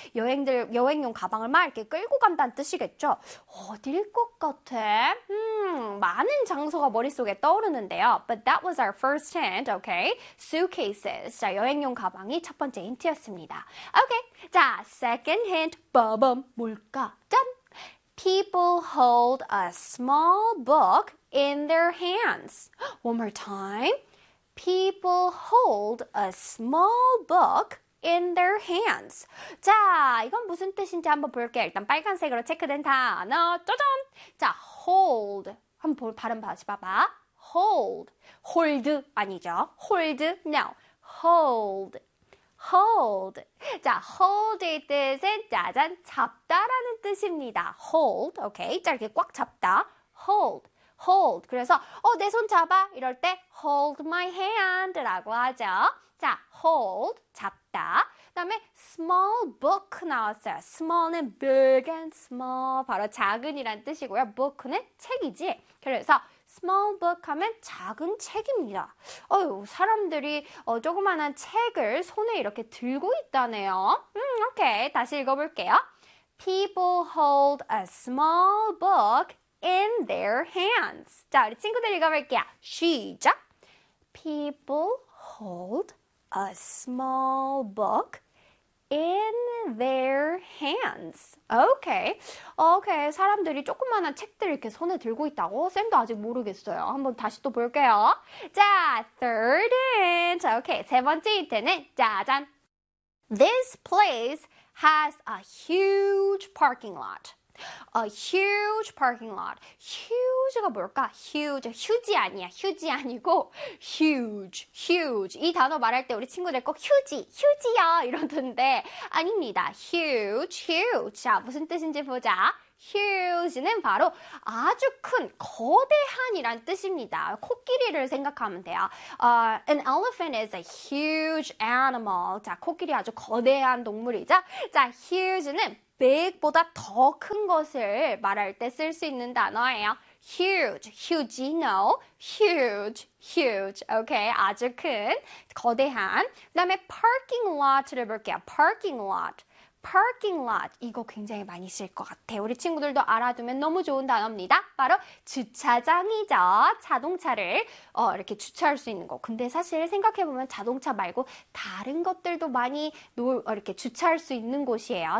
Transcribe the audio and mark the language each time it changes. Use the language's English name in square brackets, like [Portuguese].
[Korean] 여행용 가방을 막 이렇게 끌고 간다는 뜻이겠죠? 어딜 것 같아? 많은 장소가 머릿속에 떠오르는데요. [English] But that was our first hint, okay? Suitcases. [Korean] 자, 여행용 가방이 첫 번째 힌트였습니다. Okay. 자, [English] second hint. [Korean] 빠밤. 뭘까? 짠! [English] People hold a small book in their hands. One more time. People hold a small book in their hands. [Korean] 자, 이건 무슨 뜻인지 한번 볼게요. 일단 빨간색으로 체크된 단어. 짜잔! 자, hold. 한번 발음 다시 봐봐. Hold. Hold. 아니죠. Hold. No. Hold. Hold. 자, hold의 뜻은 짜잔, 잡다라는 뜻입니다. Hold, okay. 자, 이렇게 꽉 잡다. Hold, hold. 그래서 내손 잡아 이럴 때 [English] hold my hand [Korean] 라고 하죠. 자, hold, 잡다. 그다음에 small book 나왔어요. Small은 big and small 바로 작은이란 뜻이고요. Book는 책이지. 그래서 Small book 하면 작은 책입니다. 어휴, 사람들이 조그만한 책을 손에 이렇게 들고 있다네요. Okay, 다시 읽어볼게요. [English] People hold a small book in their hands. [Korean] 자, 우리 친구들 읽어볼게요. 시작! [English] People hold a small book in their hands. Okay. Okay. [Korean] 사람들이 조그마한 책들을 이렇게 손에 들고 있다고? 쌤도 아직 모르겠어요. 한번 다시 또 볼게요. 자, [English] third hint. [Korean] Okay. 세 번째 힌트는 짜잔. [English] This place has a huge parking lot. A huge parking lot. Huge huge가 뭘까? [Korean] huge, huge 아니야. huge 아니고 huge, huge. 이 단어 말할 때 우리 친구들 꼭 huge, huge야 이러던데 아닙니다. huge, huge. 자, 무슨 뜻인지 보자. huge는 바로 아주 큰, 거대한이란 뜻입니다. 코끼리를 생각하면 돼요. [English] An elephant is a huge animal. [Korean] 자, 코끼리 아주 거대한 동물이죠. 자, huge는 big보다 더 큰 것을 말할 때 쓸 수 있는 단어예요. [English] huge, huge, you know, huge, huge, okay, [Korean] 아주 큰, 거대한. 그 다음에 parking lot를 볼게요. parking lot. parking lot. 이거 굉장히 많이 쓸 것 같아. 우리 친구들도 알아두면 너무 좋은 단어입니다. 바로 주차장이죠. 자동차를 이렇게 주차할 수 있는 거. 근데 사실 생각해보면 자동차 말고 다른 것들도 많이 이렇게 주차할 수 있는 곳이에요.